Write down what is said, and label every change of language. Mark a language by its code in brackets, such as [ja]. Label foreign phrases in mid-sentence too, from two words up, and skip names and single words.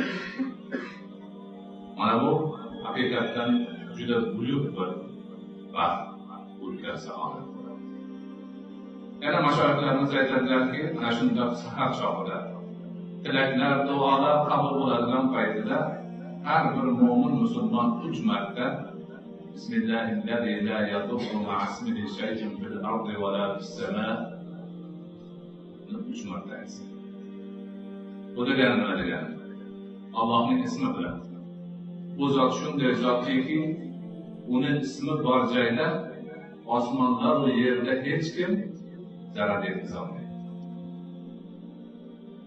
[uz] Mana bu haqiqatdan juda buyuk bir baxt, ulkan saodat. Yana mashoyixlarimiz aytadilarki, ana shunday sahar chog'ida tilaklar, duolar qabul bo'ladigan paytida har bir mo'min musulmon 3 marta [ar] بسم الله الذي لا يضر مع اسمه شيء في الأرض ولا في السماء [uz] 3 marta aytsin. Bu degani nima degani? Allohning ismi bilan. Bu zot shunday zotki, uni ismi bor joyda osmonlar va yerda hech kim zarar yetkaza olmaydi.